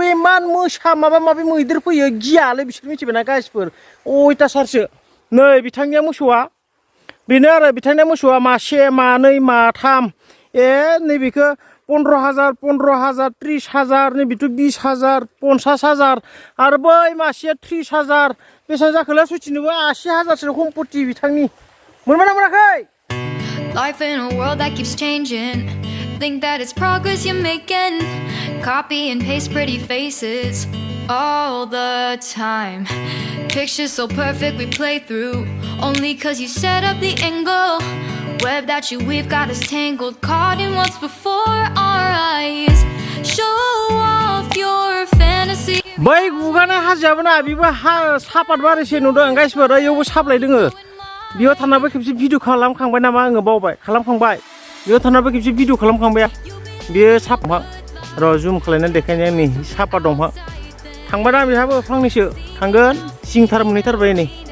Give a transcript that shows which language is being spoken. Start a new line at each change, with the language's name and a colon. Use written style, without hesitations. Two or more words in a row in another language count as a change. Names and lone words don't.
Bodo: इमान मोसा माबा माबि मैदेर फैयो गियालै बिसोर मिथिबायना गाइसफोर अयथासारसो नै बिथांनिया मोसौआ बेनो आरो बिथांनिया मोसौआ मासे मानै माथाम नैबेखौ 15,000 30,000 नैबेथ' 20,000 50,000 आरो बै मासेया 30,000 बेसेबां जाखोलै सयथिनोबो 80,000सो सम्पति बिथांनि मोनबायना मोनाखै
English: Life in a world that keeps changing. Think that it's progress you're making. Copy and paste pretty faces all the time. Pictures so perfect we play through only cause you set up the angle. Web that you weave got us tangled, caught in what's before our eyes. Show off your fantasy.
Bodo: बै गुगाना हाजोआबोना बेबो सापात बारिसो नुदों गाइसफोर ओयावबो साप्लाय दोङो बेयाव थानाबो खेबसे भिडिअ खालामखांबाय नामा आङो बावबाय खालामखांबाय बेयाव थानाबो खेबसे भिडिअ खालामखांबाय बेयो सापात र' जुम खालायनानै देखायनाया नै सापात दंफां थांबाय ना बेहाबो फांनैसो थांगोन सिंथार मोनहैथारबाय नै